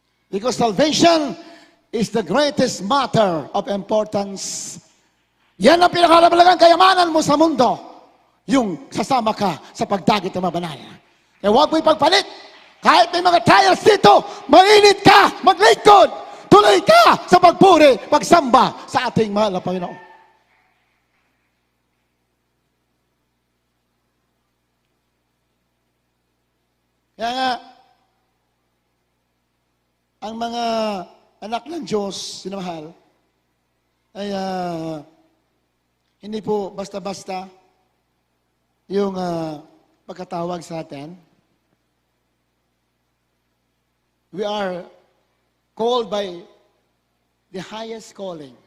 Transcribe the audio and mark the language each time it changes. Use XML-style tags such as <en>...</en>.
<en>Because salvation is the greatest matter of importance.</en> <tl>Yan ang pinakalabalagang kayamanan mo sa mundo. Yung sasama ka sa pagdagit ng mabanal. Kaya huwag mo ipagpalit. Kahit may mga trials dito, mainit ka, maglingkod. Tuloy ka sa pagpuri, pagsamba sa ating mahal na Panginoon. Kaya nga, ang mga anak ng Diyos, sinamahal, ay hindi po basta-basta yung pagkatawag sa atin.</tl> <en>We are called by the highest calling.</en>